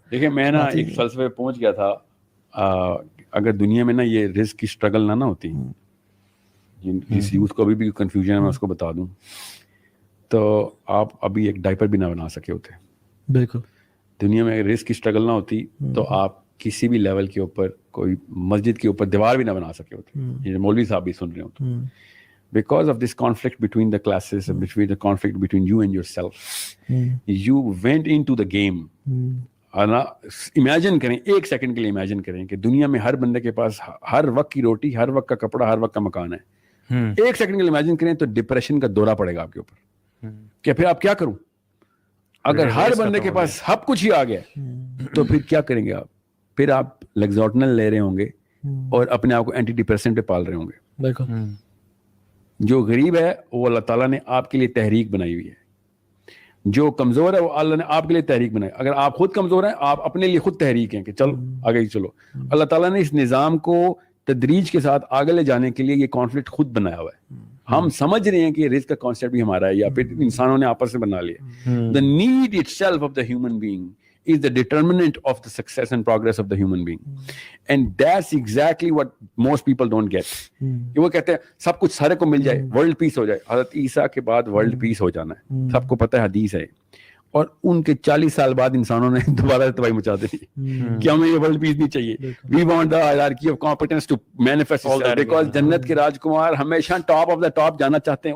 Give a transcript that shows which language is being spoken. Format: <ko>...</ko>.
<ur>دیکھیں میں نا ایک فلسفے پہ پہنچ گیا تھا, اگر دنیا میں نا یہ رزق کی اسٹرگل نہ ہوتی, جس یوتھ کو ابھی بھی کنفیوژن ہے میں اس کو بتا دوں, تو آپ ابھی ایک ڈائپر بھی نہ بنا سکے ہوتے. بالکل دنیا میں اگر رزق کی اسٹرگل نہ ہوتی تو آپ کسی بھی لیول کے اوپر کوئی مسجد کے اوپر دیوار بھی نہ بنا سکے ہوتے. یہ مولوی صاحب بھی سن رہے ہوتے.</ur> <en>Because of this conflict between the classes and between the conflict between you and yourself, you went into the game.</en> <ur>Imagine کریں, ایک سیکنڈ کے لیے امیجن کریں کہ دنیا میں ہر بندے کے پاس ہر وقت کی روٹی, ہر وقت کا کپڑا, ہر وقت کا مکان ہے. ایک سیکنڈ کے لیے امیجن کریں تو ڈپریشن کا دورہ پڑے گا آپ کے اوپر کہ پھر آپ کیا کروں. اگر ہر بندے کے پاس سب کچھ ہی آ گیا تو پھر کیا کریں گے آپ؟ پھر آپ لیگزوٹنل لے رہے ہوں گے اور اپنے آپ کو اینٹی ڈپریسنٹ پہ پال رہے ہوں گے. جو غریب ہے وہ اللہ تعالیٰ نے آپ کے لیے تحریک بنائی ہوئی ہے. جو کمزور ہے وہ اللہ نے آپ کے لیے تحریک بنائی. اگر آپ خود کمزور ہیں آپ اپنے لیے خود تحریک ہیں کہ چل آگے چلو. اللہ تعالیٰ نے اس نظام کو تدریج کے ساتھ آگے لے جانے کے لیے یہ کانفلکٹ خود بنایا ہوا ہے. ہم سمجھ رہے ہیں کہ رزق کا کانسیپٹ بھی ہمارا ہے یا پھر انسانوں نے آپس میں بنا لیا.</ur> <en>The need itself of the human being is the determinant of the success and progress of the human being. And that's exactly what most people don't get.</en> <ur>کہ وہ کہتے ہیں سب کچھ سارے کو مل جائے, ورلڈ پیس ہو جائے. حضرت عیسیٰ کے بعد ورلڈ پیس ہو جانا ہے, سب کو پتہ ہے, حدیث ہے. اور ان کے 40 سال بعد انسانوں نے دوبارہ تباہی مچا دی کہ ہمیں یہ ورلڈ پیس نہیں چاہیے.</ur> <en>We want the hierarchy of competence to manifest itself because</en> <ur>جنت کے راجکمار ہمیشہ</ur> <en>top of the top</en> <ur>جانا چاہتے ہیں.</ur>